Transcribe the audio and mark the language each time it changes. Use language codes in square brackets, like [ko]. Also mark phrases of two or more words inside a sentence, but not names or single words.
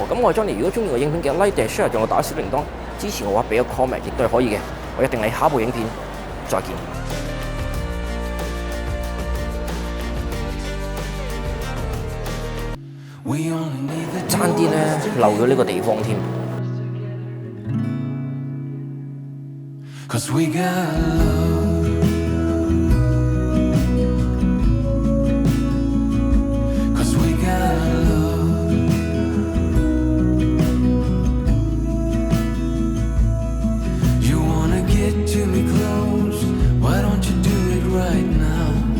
[yue] 咁我係 Johnny，如果中意我影片嘅 like 定 share， 仲有打小鈴鐺支持我話，俾個 comment 亦都係可以嘅。我一定喺下一部影片再見。爭啲咧漏咗呢個地方添。 [en] 'Cause we got love, 'cause we got love. You wanna get to me close, why don't you do it right now?